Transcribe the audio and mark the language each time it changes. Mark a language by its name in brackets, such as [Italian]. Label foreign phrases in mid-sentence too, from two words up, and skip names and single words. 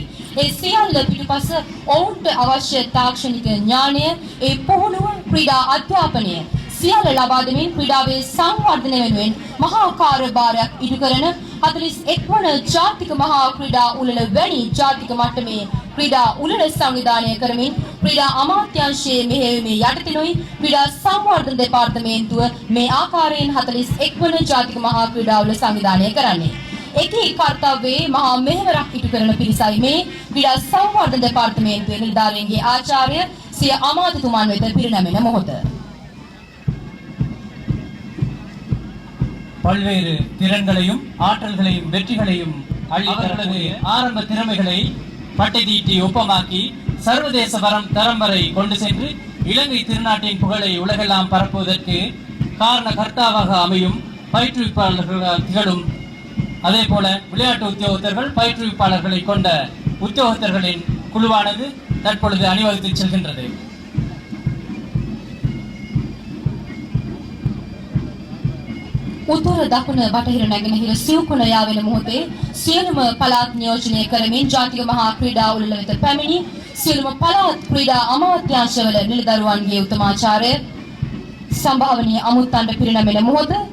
[Sinhala] ඒ සියල්ල පිටුපස ඔවුන්ට අවශ්‍ය තාක්ෂණික ඥානය ඒ පුහුණුව ක්‍රීඩා අධ්‍යාපනය සියල්ල ලබා දෙමින් ක්‍රීඩාවේ සංවර්ධනය වෙනුවෙන් මහා කාර්යභාරයක් ඉටු කරන 41 වන ජාතික මහා ක්‍රීඩා උළෙල වැනි ජාතික මට්ටමේ ක්‍රීඩා උළෙල සංවිධානය කරමින් ක්‍රීඩා අමාත්‍යාංශයේ මෙහෙයුමේ යටතේනොයි ක්‍රීඩා සංවර්ධන දෙපාර්තමේන්තුව මේ ආකාරයෙන් 41 වන ජාතික මහා ක්‍රීඩා උළෙල සංවිධානය කරන්නේ. එකී කර්තව්‍යයේ මහා මෙහෙවරක් ඉටු කරන පිරිසයි මේ ක්‍රීඩා සංවර්ධන දෙපාර්තමේන්තුවේ නිලධාරීන්ගේ ආචාර්ය සිය අමාත්‍යතුමන් වෙත පිරිනැමෙන මොහොත. [Tamil] பல்வேறு திறன்களையும் ஆற்றல்களையும் வெற்றிகளையும் அவர்களது ஆரம்ப திறமைகளை பட்டை தீட்டி ஒப்பமாக்கி சர்வதேச தரம் வரை கொண்டு சென்று இலங்கை திருநாட்டின் புகழை உலகெல்லாம் பரப்புவதற்கு காரண கர்த்தாவாக அமையும் பயிற்றுவிப்பாளர்கள் திகழும். அதே போல விளையாட்டு உத்தியோகத்தர்கள் பயிற்றுவிப்பாளர்களை கொண்ட உத்தியோகத்தர்களின் குழுவானது தற்பொழுது அணிவகுத்து செல்கின்றது. [Sinhala] උතුර දකුණ බටහිර නැගෙනහිර සිව්කුණ යාවෙන මොහොතේ සියලුම පළාත් නියෝජනය කරමින් ජාතික මහා ක්‍රීඩා උළෙල වෙත පැමිණි සියලුම පළාත් ක්‍රීඩා අමාත්‍යාංශවල නිලදරුවන්ගේ උත්තමාචාර්ය සම්භාවනීය අමුත්තන්ට පිරිනැමෙන මොහොත.